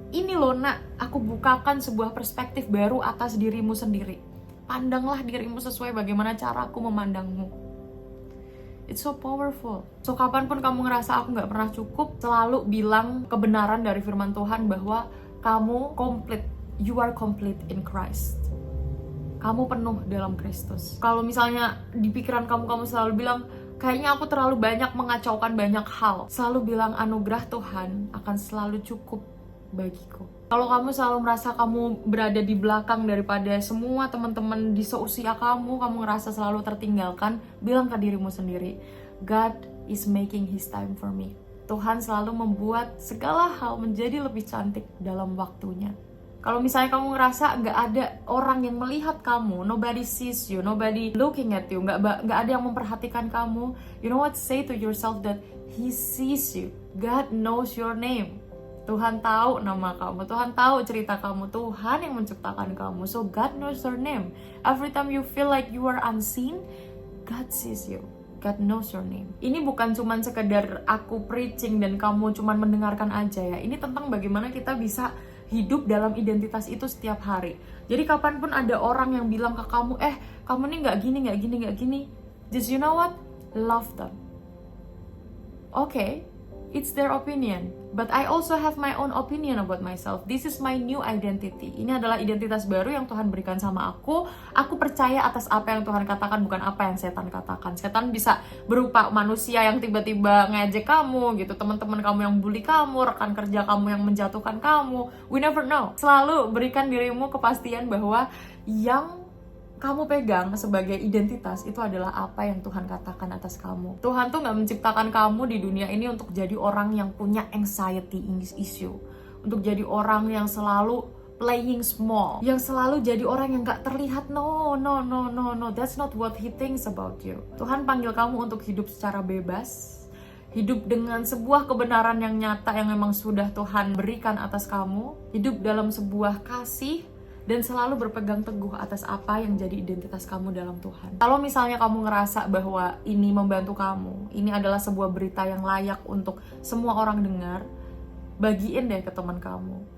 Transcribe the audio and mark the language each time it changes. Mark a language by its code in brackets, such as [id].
[id] Ini loh nak, aku bukakan sebuah perspektif baru atas dirimu sendiri. Pandanglah dirimu sesuai bagaimana cara aku memandangmu. [en] It's so powerful. [id] So kapanpun kamu ngerasa aku gak pernah cukup, selalu bilang kebenaran dari firman Tuhan bahwa kamu complete. [en] You are complete in Christ. [id] Kamu penuh dalam Kristus. Kalau misalnya di pikiran kamu selalu bilang, kayaknya aku terlalu banyak mengacaukan banyak hal, selalu bilang anugerah Tuhan akan selalu cukup bagiku. Kalau kamu selalu merasa kamu berada di belakang daripada semua teman-teman di seusia kamu ngerasa selalu tertinggalkan, bilang ke dirimu sendiri, [en] God is making His time for me. [id] Tuhan selalu membuat segala hal menjadi lebih cantik dalam waktunya. Kalau misalnya kamu ngerasa nggak ada orang yang melihat kamu, [en] nobody sees you, nobody looking at you, [id] nggak ada yang memperhatikan kamu, [en] you know what? Say to yourself that He sees you. God knows your name. [id] Tuhan tahu nama kamu, Tuhan tahu cerita kamu, Tuhan yang menciptakan kamu. [en] So God knows your name. Every time you feel like you are unseen, God sees you. God knows your name. [id] Ini bukan cuman sekedar aku preaching dan kamu cuman mendengarkan aja ya. Ini tentang bagaimana kita bisa hidup dalam identitas itu setiap hari. Jadi kapanpun ada orang yang bilang ke kamu, kamu nih nggak gini, [en] just you know what? Love them. Okay, it's their opinion, but I also have my own opinion about myself. This is my new identity. [id] Ini adalah identitas baru yang Tuhan berikan sama aku. Aku percaya atas apa yang Tuhan katakan, bukan apa yang setan katakan. Setan bisa berupa manusia yang tiba-tiba ngejek kamu gitu, teman-teman kamu yang bully kamu, rekan kerja kamu yang menjatuhkan kamu. [en] We never know. [id] Selalu berikan dirimu kepastian bahwa yang kamu pegang sebagai identitas itu adalah apa yang Tuhan katakan atas kamu. Tuhan tuh gak menciptakan kamu di dunia ini untuk jadi orang yang punya [en] anxiety issue, [id] untuk jadi orang yang selalu [en] playing small, [id] yang selalu jadi orang yang gak terlihat. [en] No, that's not what He thinks about you. [id] Tuhan panggil kamu untuk hidup secara bebas, hidup dengan sebuah kebenaran yang nyata yang memang sudah Tuhan berikan atas kamu, hidup dalam sebuah kasih, dan selalu berpegang teguh atas apa yang jadi identitas kamu dalam Tuhan. Kalau misalnya kamu ngerasa bahwa ini membantu kamu, ini adalah sebuah berita yang layak untuk semua orang dengar, bagiin deh ke teman kamu.